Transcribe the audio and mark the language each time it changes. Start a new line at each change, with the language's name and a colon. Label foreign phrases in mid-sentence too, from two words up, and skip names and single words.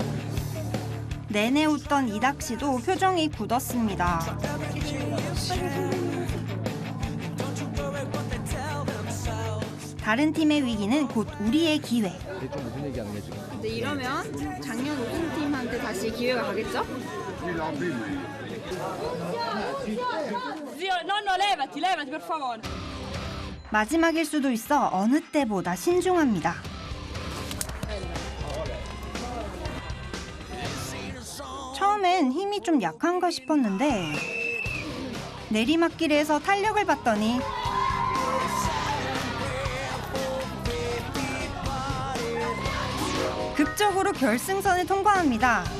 Korean: 내내 웃던 이닥 씨도 표정이 굳었습니다. 다른 팀의 위기는 곧 우리의 기회. 무슨 얘기하는 게 지금? 근데 이러면 작년 우승팀한테 다시 기회가 가겠죠?
Italian: levati per favore.
Korean: 마지막일 수도 있어 어느 때보다 신중합니다. 처음엔 힘이 좀 약한가 싶었는데 내리막길에서 탄력을 받더니 극적으로 결승선을 통과합니다.